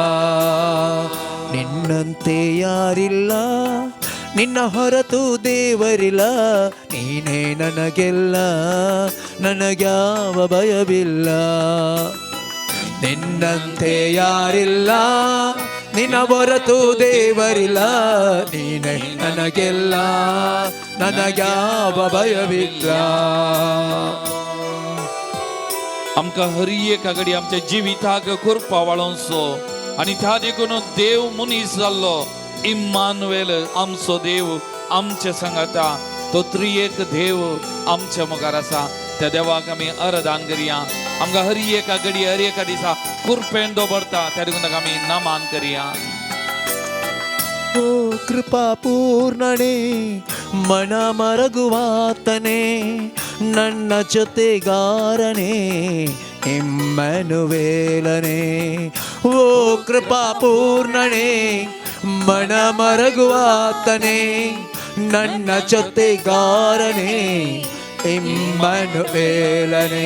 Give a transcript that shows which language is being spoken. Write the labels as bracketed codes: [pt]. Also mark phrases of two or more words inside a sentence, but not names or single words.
[kn] ನಿನ್ನಂತೆ ಯಾರಿಲ್ಲ ನಿನ್ನ ಹೊರತು ದೇವರಿಲ್ಲ ನೀನೇ ನನಗೆಲ್ಲ ನನಗ್ಯಾವ ಭಯವಿಲ್ಲ. ನಿನ್ನಂತೆ ಯಾರಿಲ್ಲ ನಿನ್ನ ಹೊರತು ದೇವರಿಲ್ಲ ನೀನೇ ನನಗೆಲ್ಲ ನನಗ್ಯಾವ भयविಲ್ಲ. [kok] आमकां हर एक घडी आमच्या जिविताक कृपा वाळोवचो आनी त्या देखून देव मनीस जाल्लो इम्मानुएल आमचो देव आमच्या संगता तो त्रिएक देव आमच्या मुखार आसा. त्या देवाक आमी आराधन करया. आमकां हर एक घडी हर एका दिसा कृपेन दवरता त्या देखून आमी नामान करया. [kn] ಓ ಕೃಪಾಪೂರ್ಣನೇ ಮನ ಮರಗುವಾತನೇ ನನ್ನ ಜೊತೆಗಾರನೇ ಇಮ್ಮನುವೇಲನೇ. ಓ ಕೃಪಾಪೂರ್ಣನೇ ಮನ ಮರಗುವಾತನೇ ನನ್ನ ಜೊತೆಗಾರನೇ ಇಮ್ಮನುವೇಲನೇ.